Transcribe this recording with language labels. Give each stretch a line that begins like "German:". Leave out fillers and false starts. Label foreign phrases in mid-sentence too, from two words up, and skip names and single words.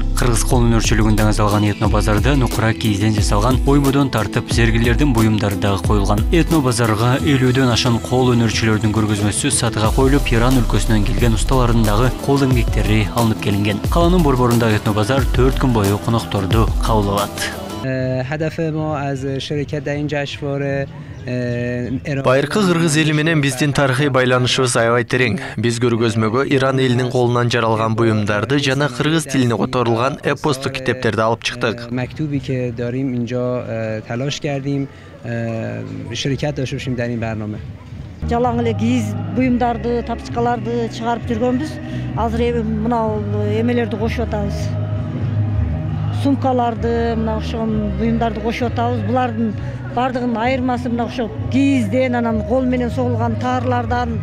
Kyrgyz: Кыргыз кол өнөрчүлүгүндө даңазалган этно базарда нукура кийизден жасалган оймодон тартып зергилердин буюмдары дагы коюлган. Этно базарга 50дөн ашын кол өнөрчүлөрдүн көргөзмөсү сатыга коюлуп, Иран өлкөсүнөн келген усталардын дагы кол эмгектери алынып келинген. Каланын борборундагы этно базар 4 күн бою конокторду кабыл алат.
Persian: هدف ما از شرکت در این جشنواره
Kyrgyz: Байыркы кыргыз эли менен биздин тарыхый байланышыбыз аябай терең. Биз көргөзмөгө Иран элинин колунан жаралган буюмдарды жана кыргыз тилине которулган эпостук китептерди алып чыктык.
Persian: مکتوبی که داریم اینجا تلاش کردیم شرکت داشته باشیم در این برنامه.
Kyrgyz: Жалаң эле кийиз буюмдарды, тапчыкаларды чыгарып жүргөнбүз. Азыр мына эмелерди кошуп атабыз. Сумкаларды, мына ошон буюмдарды кошуп атабыз. Булардын бардыгынын айырмасы мына ошо кийизден, анан кол менен согулган таарлардан.